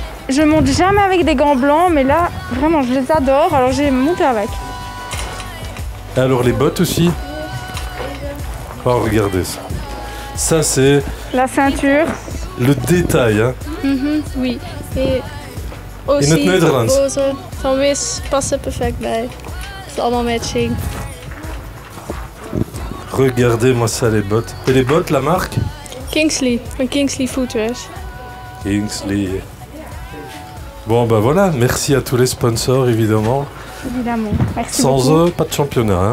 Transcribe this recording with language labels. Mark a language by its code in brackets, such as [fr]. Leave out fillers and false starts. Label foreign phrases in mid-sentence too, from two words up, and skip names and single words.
[fr] Je monte jamais avec des gants blancs, mais là, vraiment, je les adore, alors j'ai monté avec. Et alors les bottes aussi. Oh, regardez ça. Ça, c'est... La ceinture. Le détail. Hein. Oui. Et aussi, [nl] in het Nederlands. roze van Wis passen perfect bij. Het is allemaal matching. [fr] Regardez-moi ça, les bottes. Et les bottes, la marque? [nl] Kingsley, van Kingsley Footwears. [fr] Kingsley. Bon, ben voilà, merci à tous les sponsors, évidemment. Évidemment, merci Sans beaucoup. eux, pas de championnat. Hein.